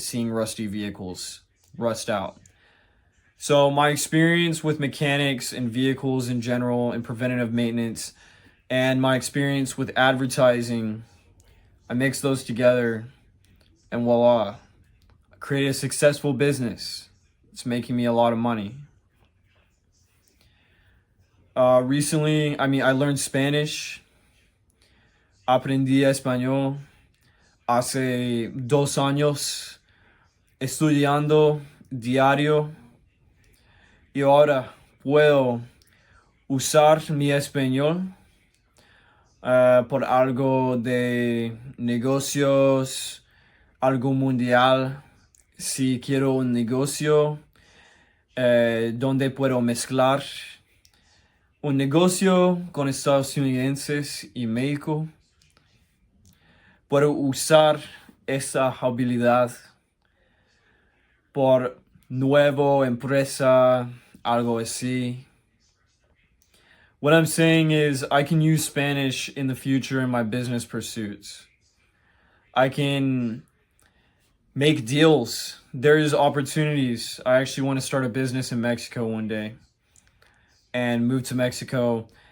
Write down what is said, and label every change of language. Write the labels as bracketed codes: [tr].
[en] Seeing rusty vehicles rust out. So my experience with mechanics and vehicles in general and preventative maintenance and my experience with advertising, I mix those together and voila, I created a successful business. It's making me a lot of money. Recently, I learned Spanish. [es] Aprendí español hace 2 años, estudiando diario. Y ahora puedo usar mi español por algo de negocios, algo mundial. Si quiero un negocio donde puedo mezclar un negocio con estadounidenses y México, puedo usar esa habilidad por nuevo, empresa, algo así. [en] What I'm saying is I can use Spanish in the future in my business pursuits. I can make deals. There's opportunities. I actually want to start a business in Mexico one day and move to Mexico.